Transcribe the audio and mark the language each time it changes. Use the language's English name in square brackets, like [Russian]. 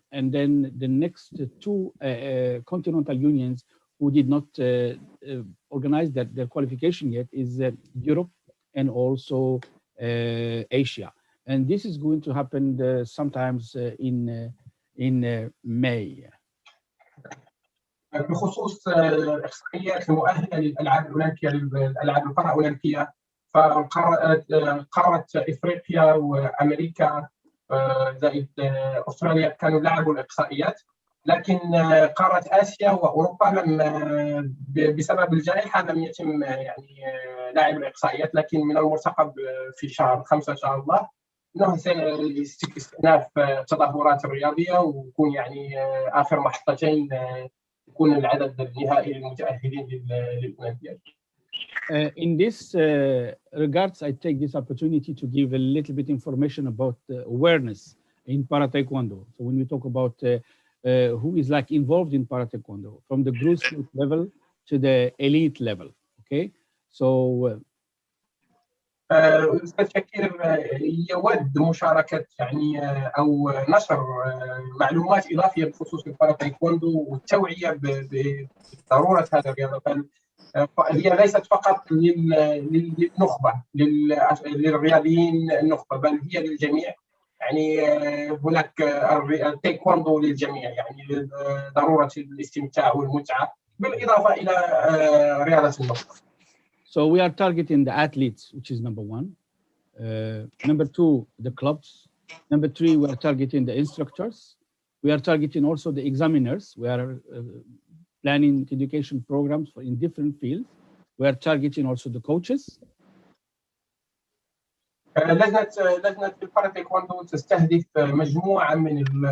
[English] And then the next two continental unions who did not organize their qualification yet is Europe and also Asia. And this is going to happen sometimes in May. [Arabic] بخصوص الإحصائيات المؤهلة للألعاب الأولمبية، للألعاب البارا أولمبية، فقارة إفريقيا وأمريكا زائد أستراليا كانوا لعبوا الإحصائيات، لكن قارة آسيا وأوروبا لم بسبب الجائحة لم يتم يعني لعب الإحصائيات، لكن من المرتقب في شهر 5 إن شاء الله أنه سيستئناف التظاهرات الرياضية، ويكون يعني آخر محطتين يكون العدد النهائي للمتأهلين للأولمبياد. [English] In this regards, I take this opportunity to give a little bit information about awareness in para taekwondo. So when we talk about who is like involved in para taekwondo, from the grassroots level to the elite level. Okay, so [Arabic] أستاذ شكير يود مشاركة يعني أو نشر معلومات إضافية بخصوص البارا تايكوندو والتوعية بضرورة هذا الرياضة. هي ليست فقط للنخبة للرياضيين النخبة، بل هي للجميع. يعني هناك التايكوندو للجميع، يعني ضرورة الاستمتاع والمتعة بالإضافة إلى رياضة النخبة. [English] So we are targeting the athletes, which is number one. Number two, the clubs. Number three, we are targeting the instructors. We are targeting also the examiners. We are planning education programs in different fields. We are targeting also the coaches. [Arabic] لجنة البارا تايكوندو تستهدف مجموعة من